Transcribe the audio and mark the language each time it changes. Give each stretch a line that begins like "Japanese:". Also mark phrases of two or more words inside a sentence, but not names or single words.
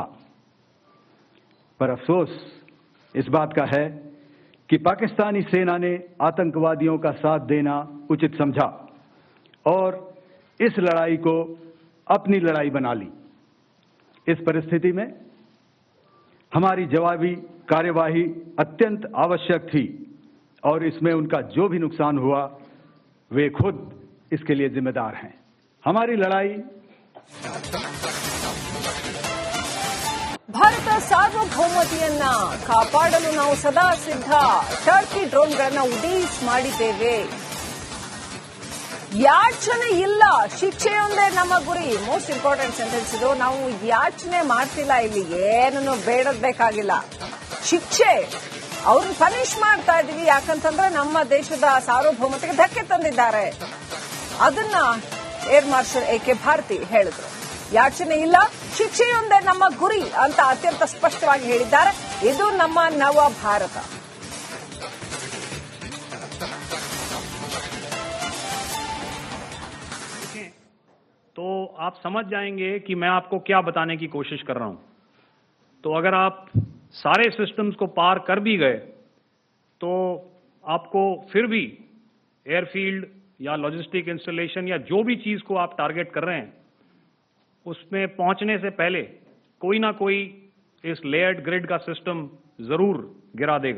Hindi: पर अफसोस इस बात का है कि पाकिस्तानी सेना ने आतंकवादियों का साथ देना उचित समझा और इस लड़ाई को अपनी लड़ाई बना ली। इस परिस्थिति में हमारी जवाबी कार्यवाही अत्यंत आवश्यक थी और इसमें उनका जो भी नुकसान हुआ वे खुद इसके लिए जिम्मेदार हैं। हमारी लड़ाई
Kannada: ಭಾರತ ಸಾರ್ವಭೌಮತೆಯನ್ನ ಕಾಪಾಡಲು ನಾವು ಸದಾ ಸಿದ್ಧ. ಟರ್ಕಿ ಡ್ರೋನ್ಗಳನ್ನ ಉಡೀಸ್ ಮಾಡಿದ್ದೇವೆ. ಯಾಚನೆ ಇಲ್ಲ, ಶಿಕ್ಷೆಯೊಂದೇ ನಮ್ಮ ಗುರಿ.
English: most important sentence ಇದು.
Kannada: ನಾವು ಯಾಚನೆ ಮಾಡ್ತಿಲ್ಲ, ಇಲ್ಲಿ ಏನನ್ನು ಬೇಡಬೇಕಾಗಿಲ್ಲ. ಶಿಕ್ಷೆ ಅವ್ರನ್ನ ಪನಿಷ್ ಮಾಡ್ತಾ ಇದೀವಿ. ಯಾಕಂತಂದ್ರೆ ನಮ್ಮ ದೇಶದ ಸಾರ್ವಭೌಮತೆಗೆ ಧಕ್ಕೆ ತಂದಿದ್ದಾರೆ. ಅದನ್ನ ಏರ್ ಮಾರ್ಷಲ್ ಎಕೆ ಭಾರತಿ ಹೇಳಿದ್ರು. ಯಾಚನೆ ಇಲ್ಲ, ಶಿಕ್ಷೆಯೊಂದೇ ನಮ್ಮ ಗುರಿ ಅಂತ ಅತ್ಯಂತ ಸ್ಪಷ್ಟವಾಗಿ ಹೇಳಿದ್ದಾರೆ. ಇದು ನಮ್ಮ ನವ ಭಾರತ.
Hindi: तो आप समझ जाएंगे कि मैं आपको क्या बताने की कोशिश कर रहा हूं. तो अगर आप सारे सिस्टम्स को पार कर भी गए तो आपको फिर भी एयरफील्ड या
English: logistic installation
Hindi: या जो भी चीज को आप टारगेट कर रहे हैं उसमें पहुंचने से पहले कोई ना कोई इस
English: layered grid
Hindi: का सिस्टम जरूर गिरा देगा.